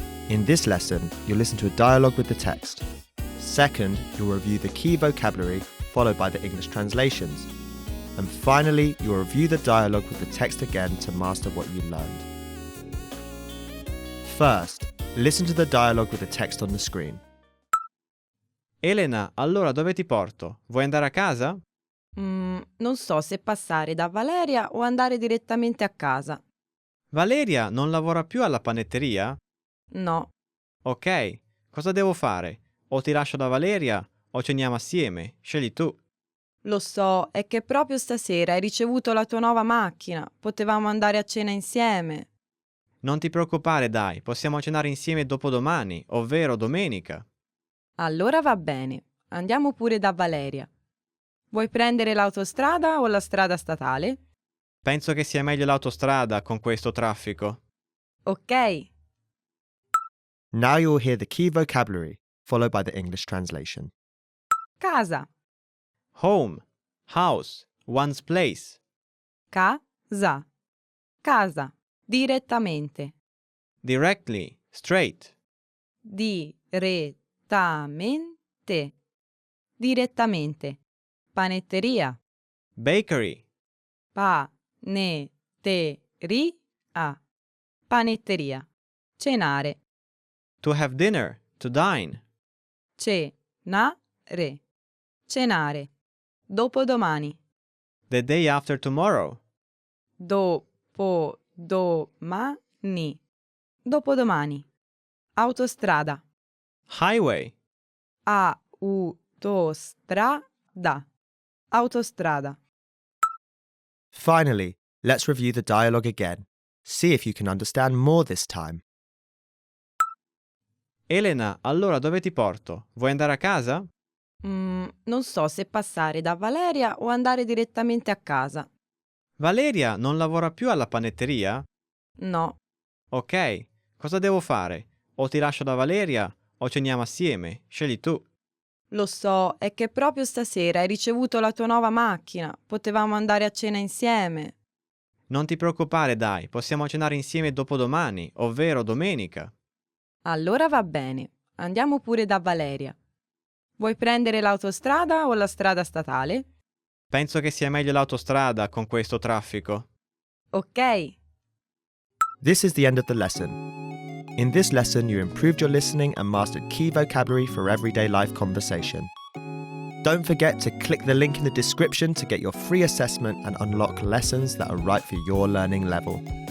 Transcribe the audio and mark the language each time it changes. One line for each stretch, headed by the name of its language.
English: In this lesson, you'll listen to a dialogue with the text. Second, you'll review the key vocabulary followed by the English translations. And finally, you'll review the dialogue with the text again to master what you learned. First, listen to the dialogue with the text on the screen.
Italian: Elena, allora dove ti porto? Vuoi andare a casa? Non so se passare da Valeria o andare direttamente a casa. Valeria non lavora più alla panetteria? No, Ok, cosa devo fare? O ti lascio da Valeria o ceniamo assieme, scegli tu. lo so, è che proprio stasera hai ricevuto la tua nuova macchina. Potevamo andare a cena insieme. Non ti preoccupare, dai, possiamo cenare insieme dopodomani, ovvero domenica. Allora va bene, andiamo pure da Valeria. Vuoi prendere l'autostrada o la strada statale? Penso che sia meglio l'autostrada con questo traffico. Ok,
English: Now you'll hear the key vocabulary, followed by the English translation.
Italian: casa,
English: Home, house, one's place.
Italian: casa, casa, direttamente,
English: Directly, straight.
Italian: direttamente, direttamente, panetteria,
English: Bakery,
Italian: panetteria, panetteria, cenare,
English: to have dinner, to dine.
Italian: cenare, cenare, dopodomani,
English: The day after tomorrow.
Italian: dopodomani, dopodomani, autostrada,
English: Highway,
Italian: autostrada, autostrada.
English: Finally, let's review the dialogue again. See if you can understand more this time.
Italian: Elena, allora dove ti porto? Vuoi andare a casa? Non so se passare da Valeria o andare direttamente a casa. Valeria non lavora più alla panetteria? No, Ok, cosa devo fare? O ti lascio da Valeria o ceniamo assieme, scegli tu. lo so, è che proprio stasera hai ricevuto la tua nuova macchina. Potevamo andare a cena insieme. Non ti preoccupare, dai, possiamo cenare insieme dopodomani, ovvero domenica. Allora va bene, andiamo pure da Valeria. Vuoi prendere l'autostrada o la strada statale? Penso che sia meglio l'autostrada con questo traffico. Ok,
English: This is the end of the lesson. In this lesson, you improved your listening and mastered key vocabulary for everyday life conversation. Don't forget to click the link in the description to get your free assessment and unlock lessons that are right for your learning level.